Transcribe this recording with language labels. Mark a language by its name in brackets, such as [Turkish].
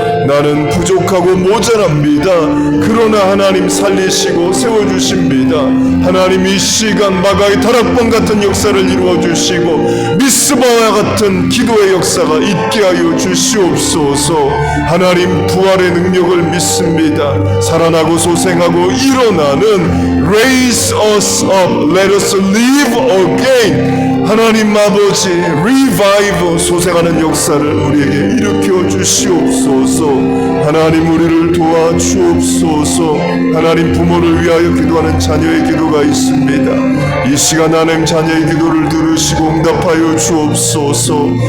[Korean] 나는 부족하고 모자랍니다. 그러나 하나님 살리시고 세워주십니다. 하나님, 이 시간 마가의 다락방 같은 역사를 이루어주시고 미스바와 같은 기도의 역사가 있게 하여 주시옵소서. 하나님, 부활의 능력을 믿습니다. 살아나고 소생하고 일어나는 [English] Raise us up, let us live again. [Korean] 하나님 아버지, revive, 소생하는 역사를 우리에게 일으켜 주시옵소서. 하나님, 우리를 도와주옵소서. 하나님, 부모를 위하여 기도하는 자녀의 기도가 있습니다. 이 시간 하나님 자녀의 기도를 들으시고 응답하여 주옵소서.